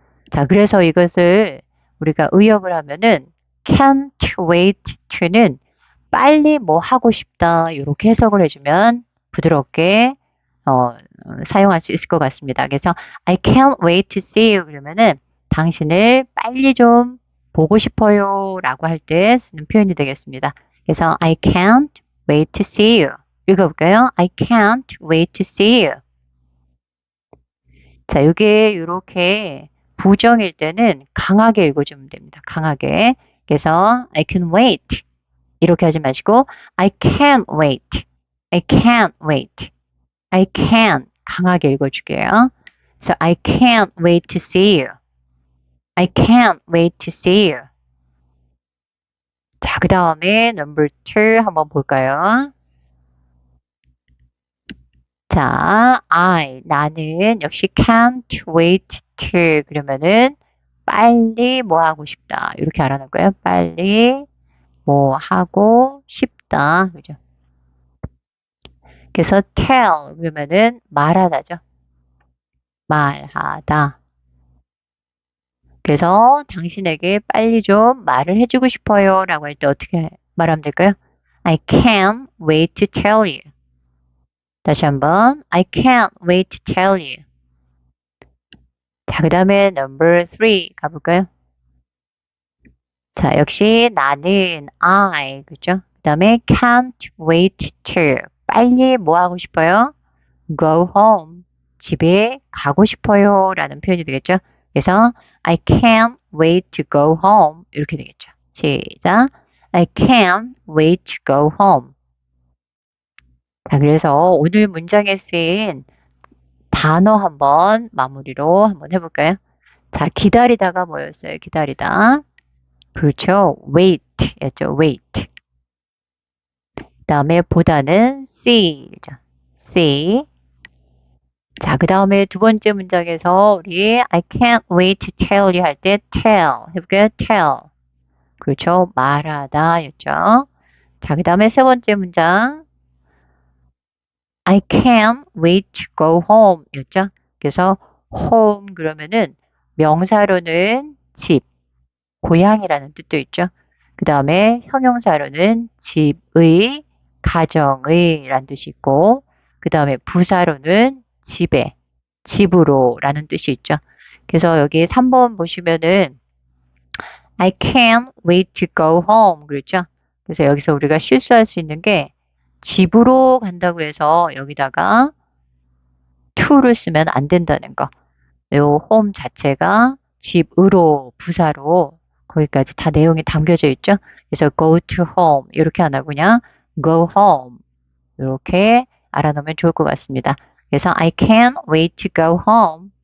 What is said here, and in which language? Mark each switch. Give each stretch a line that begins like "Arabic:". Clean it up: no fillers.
Korean: 자, 그래서 이것을 우리가 의역을 하면은 can't wait to는 빨리 뭐 하고 싶다 이렇게 해석을 해주면 부드럽게 사용할 수 있을 것 같습니다. 그래서
English: I can't wait to see you
Korean: 그러면은 당신을 빨리 좀 보고 싶어요 라고 할 때 쓰는 표현이 되겠습니다. 그래서
English: I can't wait to see you
Korean: 읽어볼까요?
English: I can't wait to see you
Korean: 자, 이게 이렇게 부정일 때는 강하게 읽어주면 됩니다. 강하게 그래서 I can wait 이렇게 하지 마시고
English: I can't wait. I can't wait.
Korean: I can 강하게 읽어줄게요.
English: So I can't wait to see you. I can't wait to see you.
Korean: 자, 그 다음에 number 2 한번 볼까요? 자, 나는 역시 can't wait to 그러면은 빨리 뭐 하고 싶다. 이렇게 알아놓을 거예요. 빨리 뭐 하고 싶다. 그죠? 그래서 tell 그러면은 말하다죠. 말하다. 그래서 당신에게 빨리 좀 말을 해주고 싶어요 라고 할 때 어떻게 말하면 될까요?
English: I can't wait to tell you.
Korean: 다시 한번
English: I can't wait to tell you.
Korean: 자, 그 다음에 number 3 가볼까요? 자, 역시 나는 I 그죠? 그 다음에 can't wait to 빨리 뭐 하고 싶어요? go home 집에 가고 싶어요 라는 표현이 되겠죠?
English: 그래서 I can't wait to go home
Korean: 이렇게 되겠죠. 시작.
English: I can't wait to go home.
Korean: 자, 그래서 오늘 문장에 쓰인 단어 한번 마무리로 한번 해볼까요? 자, 기다리다가 뭐였어요? 기다리다. 그렇죠. wait 였죠. wait. 그 다음에 보다는 see죠. see. 자, 그 다음에 두 번째 문장에서 우리
English: I can't wait to tell you
Korean: 할 때 tell 해볼게요. tell. 그렇죠. 말하다 였죠. 자, 그 다음에 세 번째 문장
English: I can't wait to go home
Korean: 였죠. 그래서 home 그러면은 명사로는 집, 고향이라는 뜻도 있죠. 그 다음에 형용사로는 집의, 가정의 라는 뜻이 있고, 그 다음에 부사로는 집에, 집으로 라는 뜻이 있죠. 그래서 여기 3번 보시면은
English: I can't wait to go home
Korean: 그랬죠. 그래서 여기서 우리가 실수할 수 있는 게 집으로 간다고 해서 여기다가 to를 쓰면 안 된다는 거. 요 home 자체가 집으로 부사로 거기까지 다 내용이 담겨져 있죠. 그래서 go to home 이렇게 안 하고 그냥 go home 이렇게 알아놓으면 좋을 것 같습니다.
English: 그래서 I can't wait to go home.